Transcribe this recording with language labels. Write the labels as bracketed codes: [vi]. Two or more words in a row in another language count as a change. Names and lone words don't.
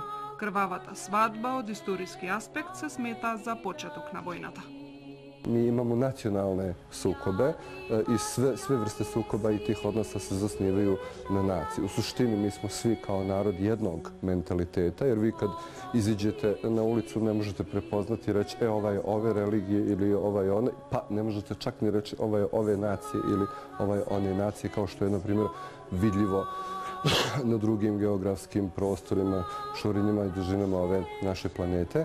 [mk] Крвавата свадба од историски аспект се смета за почеток на војната. [bs] Mi imamo nacionalne sukobe i sve vrste sukoba i tih odnosa se zasnivaju na naciji. U suštini mi smo svi kao narod jednog mentaliteta, jer vi kad iziđete na ulicu ne možete prepoznati i reći ovaj je ove religije ili ovaj je one, pa ne možete čak ni reći ovaj je ove nacije ili ovaj one nacije, kao što je na primjer vidljivo na drugim geografskim prostorima, šurinjima i dužinama ove naše planete.